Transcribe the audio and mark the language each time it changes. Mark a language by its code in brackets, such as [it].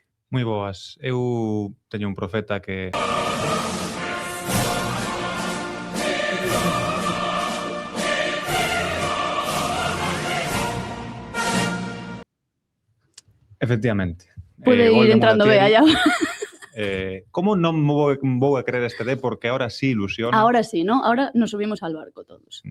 [gl] Moi boas. Eu teño un profeta que... [es] Efectivamente. Puede ir entrando Bea ya. [gl] Como non vou a creer este D? [es] Porque ahora sí ilusiona. Ahora sí, ¿no? Ahora nos subimos al barco todos.